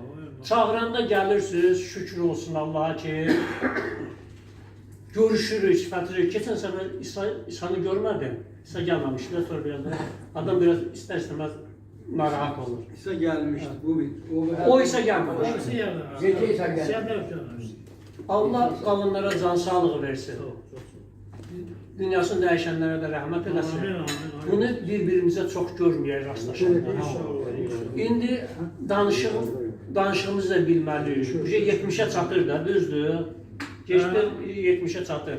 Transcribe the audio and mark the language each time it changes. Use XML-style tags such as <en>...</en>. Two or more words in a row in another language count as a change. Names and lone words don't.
<az>Çağıranda gəlirsiniz, şükür olsun Allaha ki, görüşürük, sifətirik. Keçən səfər İsa'nı görmədim. İsa gəlməmişdi, sonra biraz da adam biraz istər-istəməz narahat olur. İsa gəlmişdi bu. O isə gəlməmiş.</az> <tr>Hepsi yanır. Gece ise gel. Sen de yapıyorsun.</tr> <az>Allah qalınlara can sağlığı versin. Dünyasını dəyişənlərə də rəhmət eləsin. Amin, amin, amin. Bunu bir-birimizə çox görməyək, rastlaşanda. İndi danışığımızı da bilməliyik. 70'ə çatır da, düzdür. Geçdi 70'ə çatır.</az>